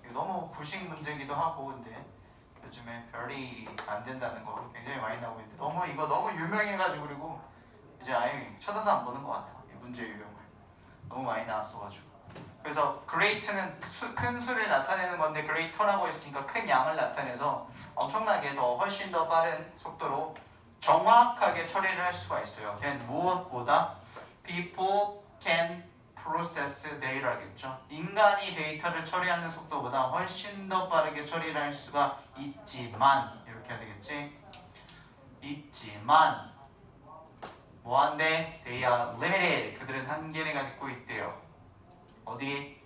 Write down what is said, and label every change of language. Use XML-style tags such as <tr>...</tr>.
<ko>이거 너무 구식 문제기도 하고 근데 요즘에 별이 안 된다는 거 굉장히 많이 나오고 있는데 이거 너무 유명해가지고 그리고 이제 아예 쳐다도 안 보는 것 같아. 이 문제 유형을 너무 많이 나왔어가지고. 그래서 great는 큰 수를 나타내는 건데 greater라고 했으니까 큰 양을 나타내서 엄청나게 훨씬 더 빠른 속도로 정확하게 처리를 할 수가 있어요.</ko> <en>then</en> <ko>무엇보다</ko> <en>people can process data겠죠.</en> <ko>인간이 데이터를 처리하는 속도보다 훨씬 더 빠르게 처리를 할 수가 있지만 이렇게 해야 되겠지? 있지만 뭐한데?</ko> <en>They are limited.</en> <ko>그들은 한계를 갖고 있대요. 어디?</ko>